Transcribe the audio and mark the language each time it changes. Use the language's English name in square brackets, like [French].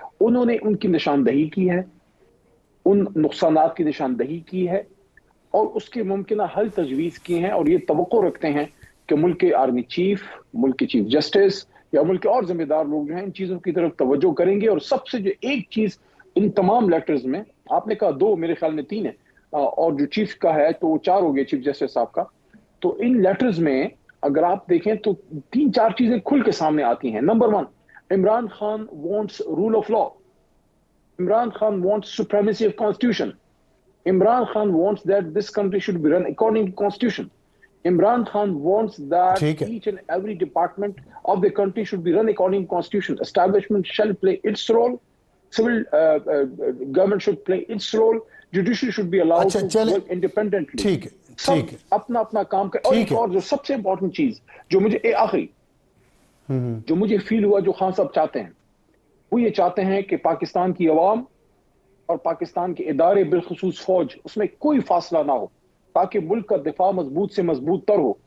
[Urdu] انہوں نے ان کی نشاندہی کی ہے, ان نقصانات کی نشاندہی کی ہے اور اس کے ممکنہ حل تجویز کیے ہیں, اور یہ توقع رکھتے ہیں کہ ملک کے آرمی چیف, ملک کے چیف جسٹس یا ملک کے اور ذمہ دار لوگ جو ہیں ان چیزوں کی طرف توجہ کریں گے. اور سب سے جو ایک چیز ان تمام لیٹرز میں, آپ نے کہا 2, میرے خیال میں 3 ہے, اور جو چیف کا ہے تو وہ 4 ہو گئے, چیف جسٹس صاحب کا. تو ان لیٹرز میں اگر آپ دیکھیں تو 3-4 چیزیں کھل کے سامنے آتی ہیں. [English] Number 1, Imran Khan wants rule of law. Imran Khan wants supremacy of constitution. Imran Khan wants that this country should be run according to constitution. Imran Khan wants that each and every department of the country should be run according to constitution. Establishment shall play its role. Civil government should play its role. Judiciary should be allowed to work independently. [Urdu] ٹھیک ہے, اپنا اپنا کام کرے. اور ایک اور جو سب سے امپورٹنٹ چیز جو مجھے آخری جو مجھے فیل ہوا جو خان صاحب چاہتے ہیں, وہ یہ چاہتے ہیں کہ پاکستان کی عوام اور پاکستان کے ادارے بالخصوص فوج, اس میں کوئی فاصلہ نہ ہو تاکہ ملک کا دفاع مضبوط سے مضبوط تر ہو.